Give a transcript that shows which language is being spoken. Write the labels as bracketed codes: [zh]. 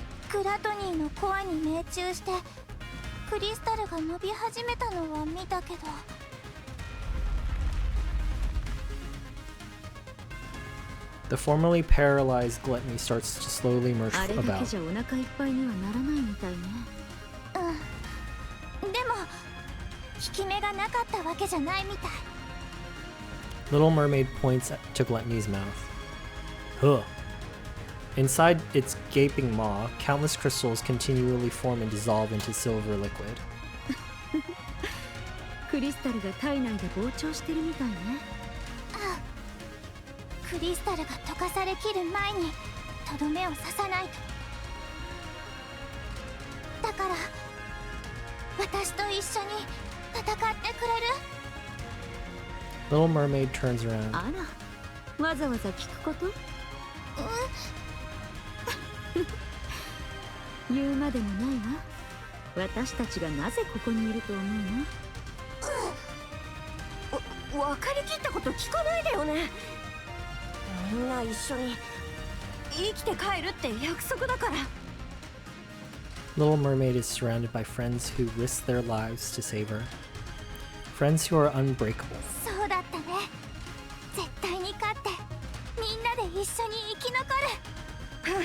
[ja] グラトニーのコアに命中してクリスタルが伸び始めたのは見たけど。 [en] The formerly paralyzed Gluttony starts to slowly move [ja] あれだけ [en] about. [ja] じゃお腹いっぱいにはならないみたいね。でも効き目がなかったわけじゃないみたい。 [en] Little Mermaid points to Gluttony's mouth. Huh. Inside its gaping maw, countless crystals continually form and dissolve into silver liquid. [ja] クリスタルが体内で膨張してるみたいね。クリスタルが溶かされきる前にとどめを刺さないと。だから私と一緒に戦ってくれる？ [en] Little Mermaid turns around. [ja] あら、わざわざ聞くこと？言うまでもないわ。私たちがなぜここにいると思うの？分かりきったこと聞かないでよね。みんな一緒に生きて帰るって約束だから。 [en] Little Mermaid is surrounded by friends who risk their lives to save her. Friends who are unbreakable. [ja] そうだったね。絶対に勝ってみんなで一緒に生き残る。